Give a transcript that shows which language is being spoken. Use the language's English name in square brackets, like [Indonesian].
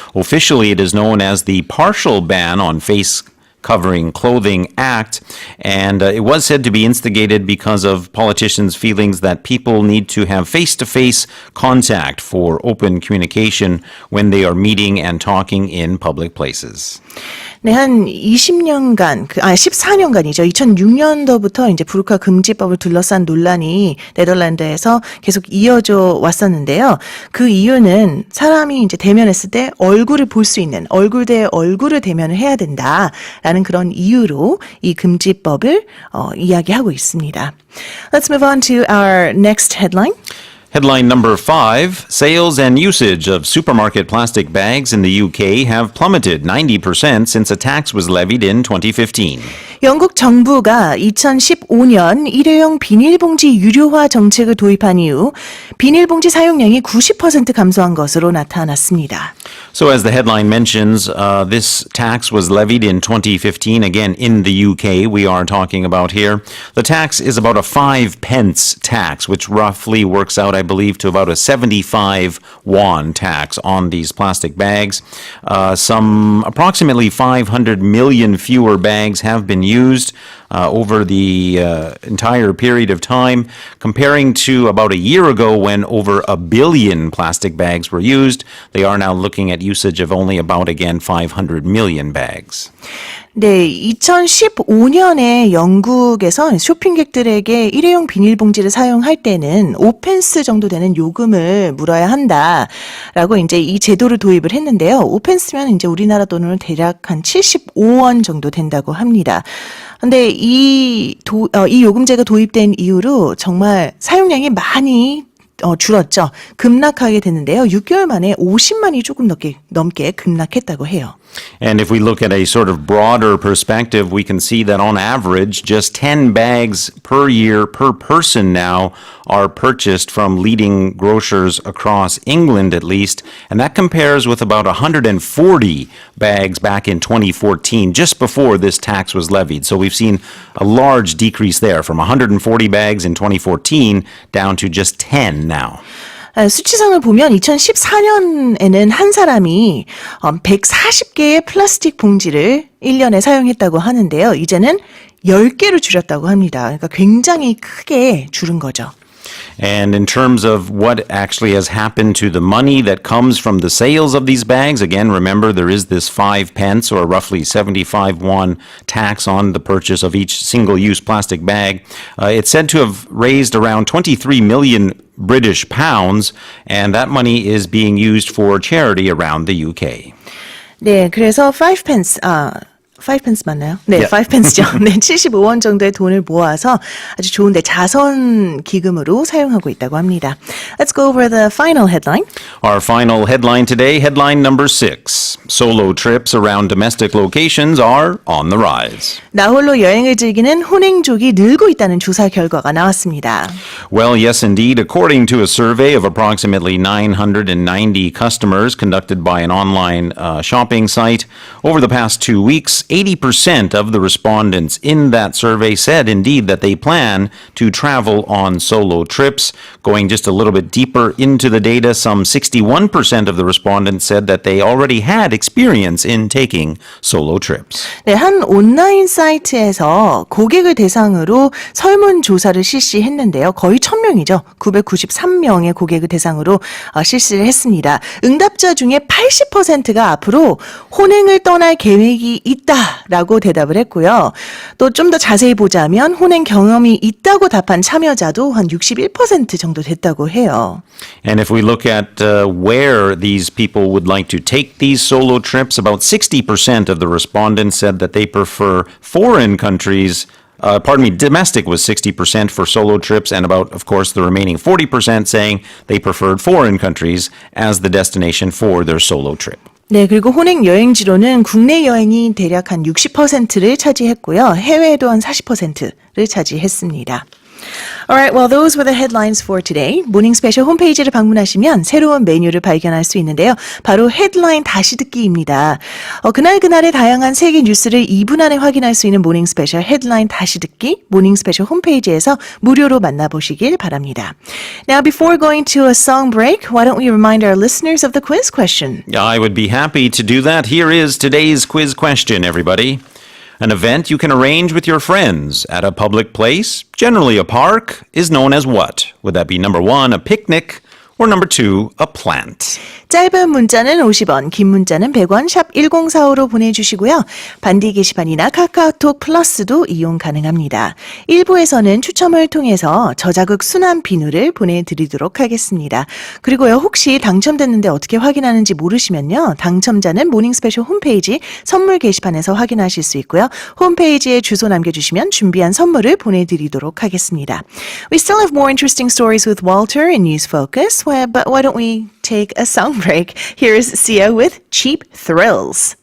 [English] Officially, it is known as the Partial Ban on Face Covering Clothing Act, and it was said to be instigated because of politicians' feelings that people need to have face-to-face contact for open communication when they are meeting and talking in public places. [Korean] 네, 한 14년간이죠. 2006년도부터 이제 부르카 금지법을 둘러싼 논란이 네덜란드에서 계속 이어져 왔었는데요. 그 이유는 사람이 이제 대면했을 때 얼굴을 볼 수 있는 얼굴 대 얼굴을 대면을 해야 된다라는 그런 이유로 이 금지법을 이야기하고 있습니다. [English] Let's move on to our next headline. Headline number 5, sales and usage of supermarket plastic bags in the UK have plummeted 90% since a tax was levied in 2015. [Korean] 영국 정부가 2015년 일회용 비닐봉지 유료화 정책을 도입한 이후 비닐봉지 사용량이 90% 감소한 것으로 나타났습니다. [English] So as the headline mentions, this tax was levied in 2015, again in the UK we are talking about here. The tax is about a 5 pence tax, which roughly works out, I believe, to about a 75 won tax on these plastic bags. Some approximately 500 million fewer bags have been used over the entire period of time, comparing to about a year ago when over 1 billion plastic bags were used. They are now looking at usage of only about, again, 500 million bags. [Korean] 네, 2015년에 영국에서 쇼핑객들에게 일회용 비닐봉지를 사용할 때는 5펜스 정도 되는 요금을 물어야 한다라고 이제 이 제도를 도입을 했는데요. 5펜스면 이제 우리나라 돈으로 대략 한 75원 정도 된다고 합니다. 근데 이 요금제가 도입된 이후로 정말 사용량이 많이 줄었죠. 급락하게 됐는데요. 6개월 만에 50만이 조금 넘게 급락했다고 해요. [English] And if we look at a sort of broader perspective, we can see that on average, just 10 bags per year per person now are purchased from leading grocers across England, at least. And that compares with about 140 bags back in 2014, just before this tax was levied. So we've seen a large decrease there from 140 bags in 2014 down to just 10 now. [Korean] 수치상을 보면 2014년에는 한 사람이 140개의 플라스틱 봉지를 1년에 사용했다고 하는데요. 이제는 10개로 줄였다고 합니다. 그러니까 굉장히 크게 줄은 거죠. [English] And in terms of what actually has happened to the money that comes from the sales of these bags, again, remember there is this 5 pence or roughly 75 won tax on the purchase of each single-use plastic bag. It's said to have raised around 23 million British pounds, and that money is being used for charity around the UK. [Korean] 네, 그래서 5 pence, 5 pence 맞나요? 네, [English] Yeah. [Korean] 5 pence죠. 네, 75원 정도의 돈을 모아서 아주 좋은데 자선 기금으로 사용하고 있다고 합니다. [English] Let's go over the final headline. Our final headline today, headline number 6. Solo trips around domestic locations are on the rise. [Korean] 나홀로 여행을 즐기는 혼행족이 늘고 있다는 조사 결과가 나왔습니다. [English] Well, yes, indeed. According to a survey of approximately 990 customers conducted by an online shopping site, over the past 2 weeks, 80% of the respondents in that survey said indeed that they plan to travel on solo trips. Going just a little bit deeper into the data, some 61% of the respondents said that they already had experience in taking solo trips. [Korean] 네, 한 온라인 사이트에서 고객을 대상으로 설문조사를 실시했는데요. 거의 1000명이죠. 993명의 고객을 대상으로 실시를 했습니다. 응답자 중에 80%가 앞으로 혼행을 떠날 계획이 있다라고 대답을 했고요. 또 좀 더 자세히 보자면 혼행 경험이 있다고 답한 참여자도 한 61% 정도 됐다고 해요. [English] And if we look at where these people would like to take these solo trips, about 60% of the respondents said that they prefer foreign countries. Domestic was 60% for solo trips, and about, of course, the remaining 40% saying they preferred foreign countries as the destination for their solo trip. [Korean] 네, 그리고 혼행 여행지로는 국내 여행이 대략 한 60%를 차지했고요. 해외에도 한 40%를 차지했습니다. [English] Alright, well, those were the headlines for today. [Korean] 모닝스페셜 홈페이지를 방문하시면 새로운 메뉴를 발견할 수 있는데요. 바로 헤드라인 다시 듣기입니다. 그날그날의 다양한 세계 뉴스를 2분 안에 확인할 수 있는 모닝스페셜 헤드라인 다시 듣기 모닝스페셜 홈페이지에서 무료로 만나보시길 바랍니다. [English] Now, before going to a song break, why don't we remind our listeners of the quiz question? I would be happy to do that. Here is today's quiz question, everybody. An event you can arrange with your friends at a public place, generally a park, is known as what? Would that be number 1, a picnic, or number 2, a plant? [Korean] 짧은 문자는 50원, 긴 문자는 100원, 샵 1045로 보내주시고요. 반디 게시판이나 카카오톡 플러스도 이용 가능합니다. 1부에서는 추첨을 통해서 저자극 순환 비누를 보내드리도록 하겠습니다. 그리고요, 혹시 당첨됐는데 어떻게 확인하는지 모르시면요. 당첨자는 모닝스페셜 홈페이지 선물 게시판에서 확인하실 수 있고요. 홈페이지에 주소 남겨주시면 준비한 선물을 보내드리도록 하겠습니다. [English] We still have more interesting stories with Walter in News Focus, but why don't we take a song break? Here's Sia with Cheap Thrills.